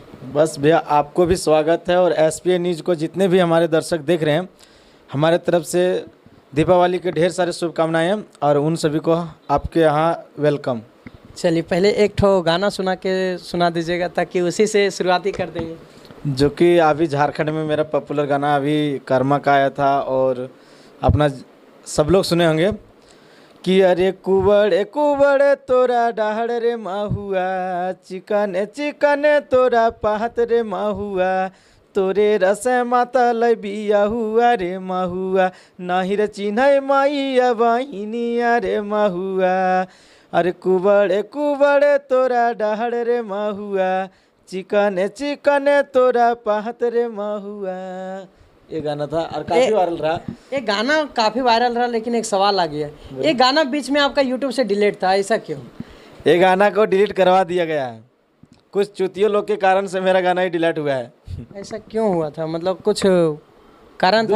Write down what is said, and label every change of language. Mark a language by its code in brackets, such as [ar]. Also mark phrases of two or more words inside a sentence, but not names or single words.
[hi] बस भैया, आपको भी स्वागत है, और एसपी न्यूज़ को जितने भी हमारे दर्शक देख रहे हैं, हमारे तरफ से दीपावली के ढेर सारे शुभकामनाएं हैं, और उन सभी को आपके यहाँ वेलकम। चलिए, पहले एक ठो गाना सुना दीजिएगा, ताकि उसी से शुरुआती कर देंगे। जो कि अभी झारखंड में मेरा पॉपुलर गाना अभी कर्मा का आया था, और अपना सब लोग सुने होंगे कि [sck] अरे कुबड़े कुबड़े तोरा डाहड़ रे माहुआ, चिकने चिकने तोरा पाहत रे माहुआ, तोरे रसे माता लबिया हुआ रे माहुआ, नाही रे चिन्ह माइया बहिनिया रे माहुआ। अरे कुबड़े कुबड़े तोरा डाहड़ रे माहुआ, चिकने चिकने तोरा पाहत रे माहुआ। [hi] ये गाना था और काफी वायरल रहा। ये गाना काफ़ी वायरल रहा, लेकिन एक सवाल आ गया, ये गाना बीच में आपका यूट्यूब से डिलीट था, ऐसा क्यों? ये गाना को डिलीट करवा दिया गया है, कुछ चुतियों लोग के कारण से मेरा गाना ही डिलीट हुआ है। ऐसा क्यों हुआ था, मतलब कुछ कारण था?